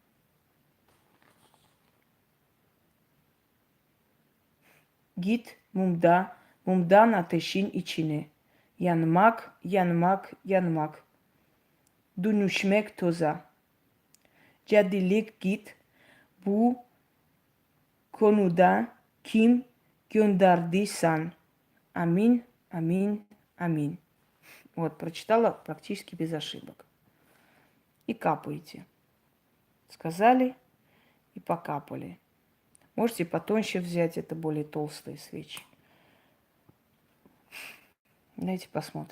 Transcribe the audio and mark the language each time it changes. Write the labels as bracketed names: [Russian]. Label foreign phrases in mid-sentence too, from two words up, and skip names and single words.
[Turkish] Git mumdan ateşin içine. Yanmak, yanmak, yanmak. Dönüşmek toza. Cadilik git. Bu konuda kim gönderdiysen. [Russian] Аминь, аминь, аминь. Вот, прочитала практически без ошибок. И капаете. Сказали и покапали. Можете потоньше взять, это более толстые свечи. Давайте посмотрим.